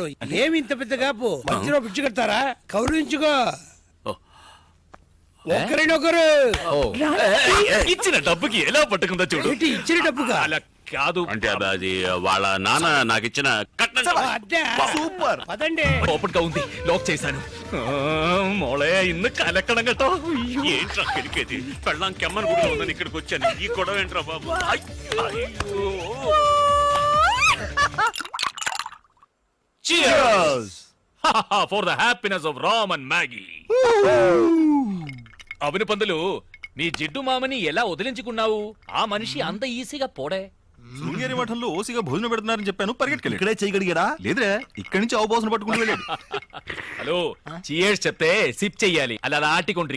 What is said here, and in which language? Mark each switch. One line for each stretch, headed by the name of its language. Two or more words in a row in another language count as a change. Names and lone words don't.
Telugu: ఏమి ఇంత పెద్ద కాపు? మధ్యలో పిచ్చి కడతారా? కౌరించుకో. ఒకరినొకరు. ఇచ్చిన డబ్బుకి ఎలా పట్టుకుందో చూడు. ఏంటి ఇచ్చిన డబ్బుగా? అలా కాదు. అంటే అది వాళ్ళ నాన్న నాకు ఇచ్చిన కట్నం. అదే సూపర్. పదండి. ఓపెన్ గా ఉంది, లాక్ చేశాను.
Malayalam: മോളെ ഇന്ന് കലക്കണം കേട്ടോ.
Telugu: ఏంట్రా కెలికేది? పెళ్ళాం కెమ్మని గుడిలో ఉందని ఇక్కడికి వచ్చాను. ఈ గొడవ ఏంట్రా బాబు? అయ్యో.
English: Cheers for the happiness of Ram and Maggie.
Telugu: అవును పందులు, నీ జిడ్డు మామని ఎలా వదిలించుకున్నావు? ఆ మనిషి అంత ఈజీగా పోడే. శృంగేరి మఠంలో ఓసిగా భోజనం పెడుతున్నారని చెప్పాను, పరిగెట్టుకెళ్ళి. ఇక్కడే చేయగలిగాడా? లేదురా, ఇక్కడి నుంచి అవబోసన పట్టుకుంటూ వెళ్ళాడు. హలో, చీయర్స్ చెప్తే సిప్ చెయ్యాలి, అలా ఆటికొండ్రిగిరదు.